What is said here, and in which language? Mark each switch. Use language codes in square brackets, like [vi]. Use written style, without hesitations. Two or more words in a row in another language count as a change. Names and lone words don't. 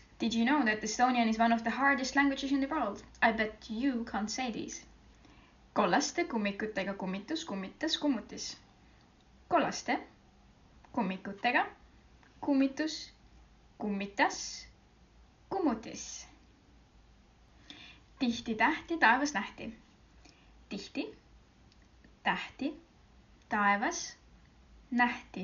[en] Did you know that Estonian is one of the hardest languages in the world? I bet you can't say these. [et] Kollaste kummikutega kummitus, kummitas, kummutis. Kollaste kummikutega kummitus, kummitas, kummutis. Tihti tähti taevas nähti. Tihti tähti taevas nähti.